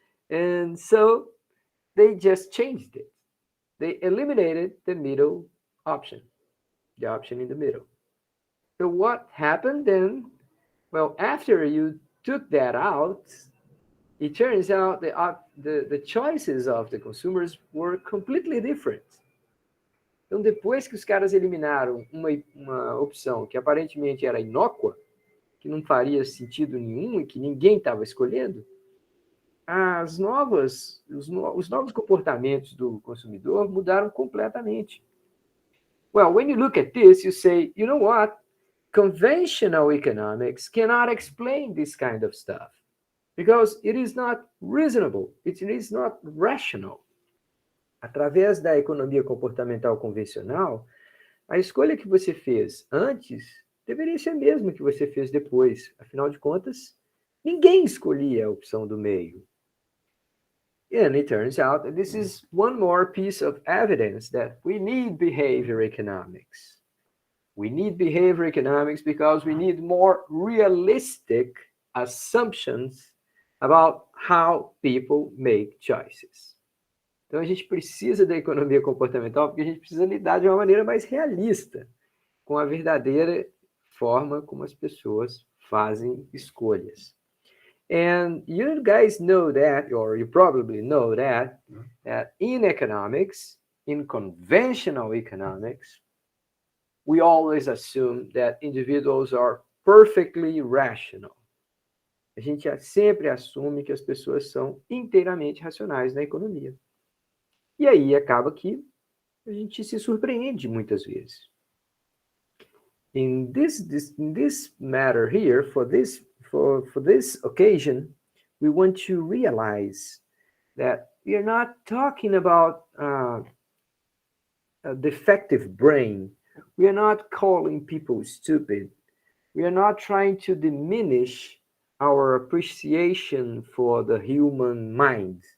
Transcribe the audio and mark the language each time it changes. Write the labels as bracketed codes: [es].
[en] And so they just changed it. They eliminated the middle option, the option in the middle. So what happened then? Well, after you took that out, it turns out the choices of the consumers were completely different. [pt] Então, depois que os caras eliminaram uma opção que aparentemente era inócua, que não faria sentido nenhum e que ninguém estava escolhendo, os novos comportamentos do consumidor mudaram completamente. [en] Well, when you look at this, you say, you know what? Conventional economics cannot explain this kind of stuff because it is not reasonable, it is not rational. [pt] Através da economia comportamental convencional, a escolha que você fez antes deveria ser a mesma que você fez depois. Afinal de contas, ninguém escolhia a opção do meio. [en] And it turns out that this is one more piece of evidence that we need behavior economics. We need behavior economics because we need more realistic assumptions about how people make choices. [pt] Então a gente precisa da economia comportamental porque a gente precisa lidar de uma maneira mais realista com a verdadeira forma como as pessoas fazem escolhas. [en] And you guys know that, or you probably know that in economics, in conventional economics, we always assume that individuals are perfectly rational. [pt] A gente sempre assume que as pessoas são inteiramente racionais na economia. E aí acaba que a gente se surpreende muitas vezes. [en] In this matter here, for this occasion, we want to realize that we are not talking about a defective brain. We are not calling people stupid. We are not trying to diminish our appreciation for the human mind.